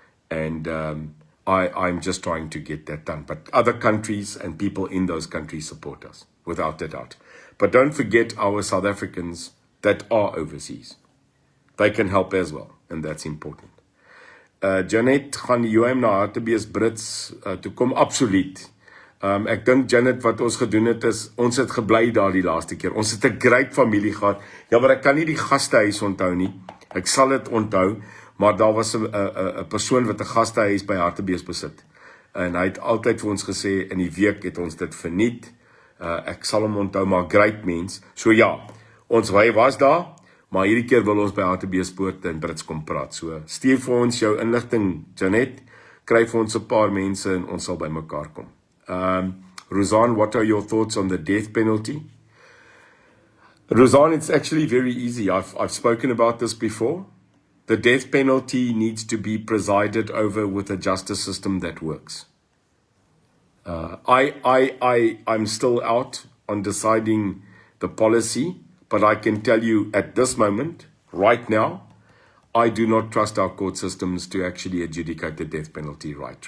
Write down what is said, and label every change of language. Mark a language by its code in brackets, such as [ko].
[en] And I'm just trying to get that done. But other countries and people in those countries support us, without a doubt. But don't forget our South Africans that are overseas. They can help as well, and that's important. [af] Janet, gaan die UIM na Hartbees Brits toe kom? Absoluut. Ek dink Janet, wat ons gedoen het is, ons het gebly daar die laaste keer. Ons het 'n great familie gehad. Ja, maar ek kan nie die gastehuis onthou nie. Ek sal dit onthou, maar daar was 'n persoon wat 'n gastehuis by Hartbees besit. En hy het altyd vir ons gesê, in die week het ons dit verniet. Ek sal hom onthou, maar great mens. So ja, ons was daar, maar hierdie keer wil ons by Hartbeespoort in Brits kom praat. So stuur vir ons jou inligting, Janet, kry vir ons 'n paar mense en ons sal by mekaar kom. [en] Roseanne, what are your thoughts on the death penalty? Roseanne, it's actually very easy. I've spoken about this before. The death penalty needs to be presided over with a justice system that works. I'm still out on deciding the policy, but I can tell you at this moment, right now, I do not trust our court systems to actually adjudicate the death penalty right.